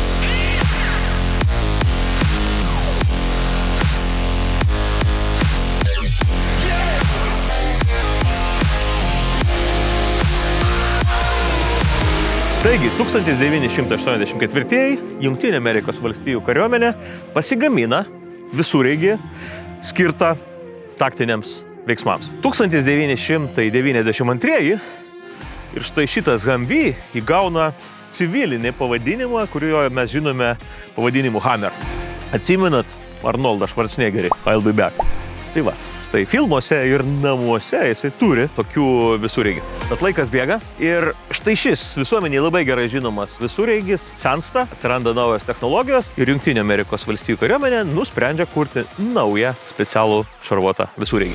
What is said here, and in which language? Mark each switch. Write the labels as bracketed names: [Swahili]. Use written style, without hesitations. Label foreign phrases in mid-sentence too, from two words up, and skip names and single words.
[Lithuanian] Taigi, 1984 Jungtinių Amerikos valstijų kariuomenė pasigamina visureigį skirtą taktiniams veiksmams. 1992 ir štai šitas Humvee įgauna civilinį pavadinimą, kurio mes žinome pavadinimu Hammer. Atsimenat Arnoldą Schwarzeneggerį, [English] I'll be back. [Lithuanian] Tai va, štai filmuose ir namuose jisai turi tokių visureigių. Bet laikas bėga ir štai šis visuomeniai labai gerai žinomas visureigis sensta, atsiranda naujos technologijos ir Jungtinių Amerikos valstijų kariuomenė nusprendžia kurti naują specialų šarvuotą visureigį.